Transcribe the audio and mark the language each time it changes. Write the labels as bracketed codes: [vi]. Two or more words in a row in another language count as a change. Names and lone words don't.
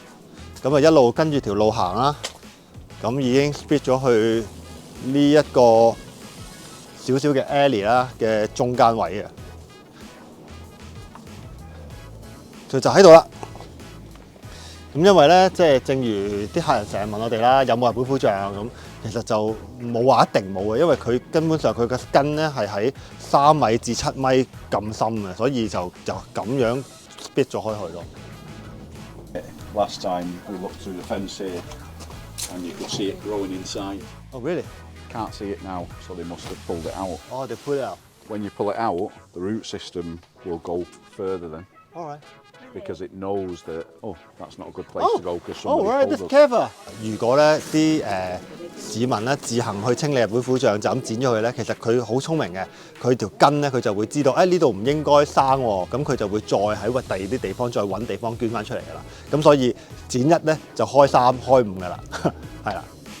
[yue] 咁啊一路跟住條路行啦，咁已經 split 咗去呢一個少少嘅 alley 啦嘅中間位嘅，就喺度啦。咁因為咧，即係正如啲客人成日問我哋啦，有冇日本虎杖咁，其實就冇話一定冇嘅，因為佢根本上佢嘅根咧係喺3米至7米咁深嘅，所以就咁樣 split 咗開去咯。 [en] Last time we looked through the fence here, and you could see it growing inside. Oh really? Can't see it now, so they must have pulled it out. Oh, they pull it out. When you pull it out, the root system will go further then. All right. Because it knows that, oh, that's not a good place to go because Oh, somebody right, pulled that's us. clever. [yue] 如果咧啲市民咧自行去清理日本虎杖，就咁剪咗佢咧，其實佢好聰明嘅，佢條根咧佢就會知道，呢度唔應該生喎，咁佢就會再喺第二啲地方再揾地方捐翻出嚟㗎啦。咁所以剪1咧就開3開5㗎啦，係啦。